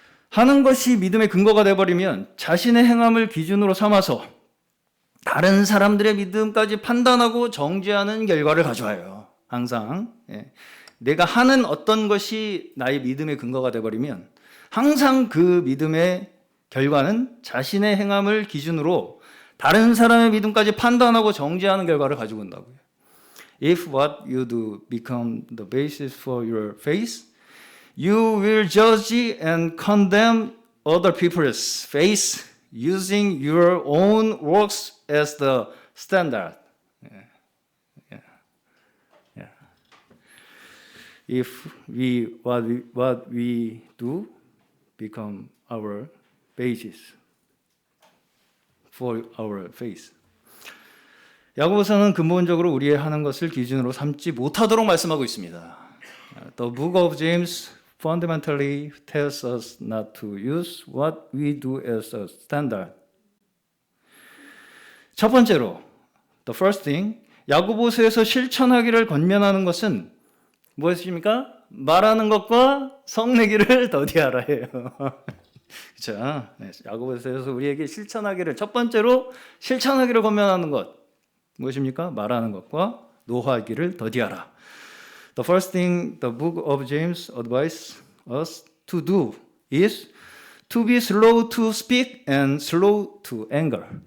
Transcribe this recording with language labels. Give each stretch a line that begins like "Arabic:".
Korean: 하는 것이 믿음의 근거가 되어버리면 자신의 행함을 기준으로 삼아서 다른 사람들의 믿음까지 판단하고 정죄하는 결과를 가져와요. 항상 내가 하는 어떤 것이 나의 믿음의 근거가 되어버리면 항상 그 믿음의 결과는 자신의 행함을 기준으로 다른 사람의 믿음까지 판단하고 정죄하는 결과를 가지고 온다고요.
English: If what you do become the basis for your faith, you will judge and condemn other people's faith using your own works as the standard. If what we do become our basis for our faith.
Korean: 야고보서는 근본적으로 우리의 하는 것을 기준으로 삼지 못하도록 말씀하고 있습니다.
English: The book of James fundamentally tells us not to use what we do as a standard.
Korean: 첫 번째로,
English: the first thing,
Korean: 야고보서에서 실천하기를 권면하는 것은 무엇입니까? 말하는 것과 성내기를 더디하라 해요. 그렇죠? 네, 야고보서에서 우리에게 첫 번째로 실천하기를 권면하는 것 무엇입니까? 말하는 것과 노하기를 더디하라.
English: The first thing the book of James advises us to do is to be slow to speak and slow to anger.